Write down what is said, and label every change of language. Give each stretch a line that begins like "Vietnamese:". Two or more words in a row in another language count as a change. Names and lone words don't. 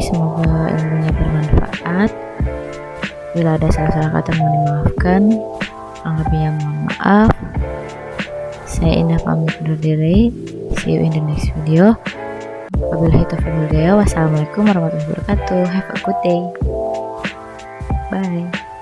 Indonesian: Semoga ilmunya bermanfaat. Bila ada salah-salah kata mohon dimaafkan. Kurang lebihnya mohon maaf. Saya Indah pamit undur diri.
English: See you in the next video.
Arabic: وبالله التوفيق والهداية. والسلام عليكم ورحمة الله وبركاته.
English: Have a good day. Bye.